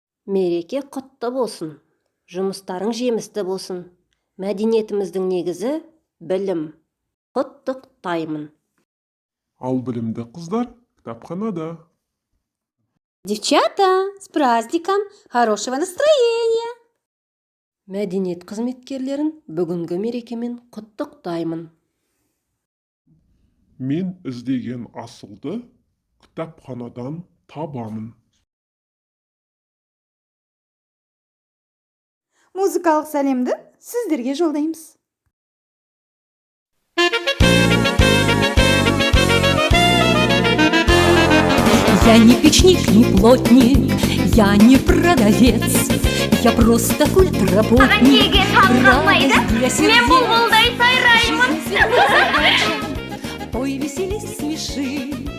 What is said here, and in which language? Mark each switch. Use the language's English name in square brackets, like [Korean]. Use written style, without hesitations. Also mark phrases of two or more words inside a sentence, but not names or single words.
[Kazakh] Мереке құтты болсын. Жұмыстарың жемісті болсын. Мәдениетіміздің негізі білім. Құттықтаймын. Ал білімді қыздар кітапханада. [Russian] Девчата, с праздником, хорошего настроения! [Kazakh] Мәдениет қызметкерлерін бүгінгі мерекемен құттықтаймын. Мен іздеген асылды кітапханадан табамын. Музыкалық сәлемді сіздерге жолдаймыз. [Russian] Я не печник, не плотник, я не продавец, я просто культработник. [Kazakh] Мен бұлдай сайраймын. [Russian] Ой, веселись, смеши,